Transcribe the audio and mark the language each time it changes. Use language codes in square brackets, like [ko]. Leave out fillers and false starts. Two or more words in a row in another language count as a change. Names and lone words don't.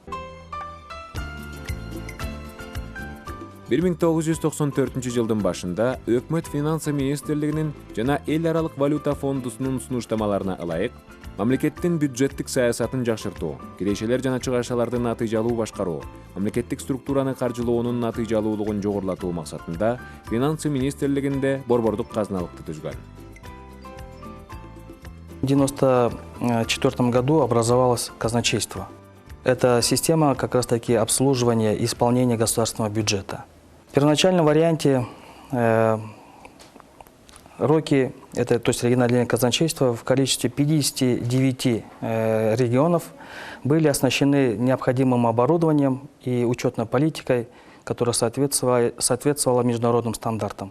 [ky] 1994 жылдын башында Өкмөт Финансы министрлигинин жана эл аралык валюта фондусунун сунуштамаларына ылайык мамлекеттин бюджеттик саясатын жакшыртуу, кирешелер жана чыгашаларды натыйжалуу башкаруу, мамлекеттик структураны каржылоонун натыйжалуулугун жогорулатуу максатында Финансы министрлигинде борбордук казыналыкты түзгөн. [ru] В 1994 году образовалось казначейство. Это система как раз-таки обслуживания и исполнения государственного бюджета. В первоначальном варианте РОКи, это, то есть региональное казначейство, в количестве 59 регионов были оснащены необходимым оборудованием и учетной политикой, которая соответствовала международным стандартам.